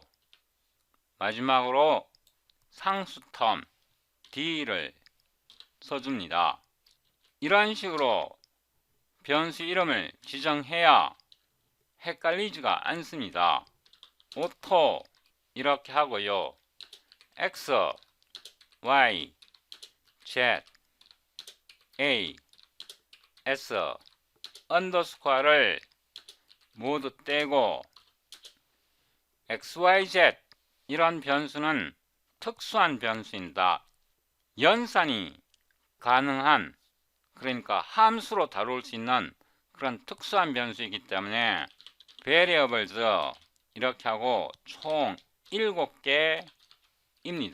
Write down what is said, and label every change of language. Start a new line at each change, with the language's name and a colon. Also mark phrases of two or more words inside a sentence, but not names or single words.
Korean: 마지막으로 상수 텀 d를 써줍니다. 이런 식으로 변수 이름을 지정해야 헷갈리지가 않습니다. 오토 이렇게 하고요. x, y, z, a, s 언더스코어를 모두 떼고 xyz 이런 변수는 특수한 변수입니다. 연산이 가능한 그러니까 함수로 다룰 수 있는 그런 특수한 변수이기 때문에 variables 이렇게 하고 총 7개입니다.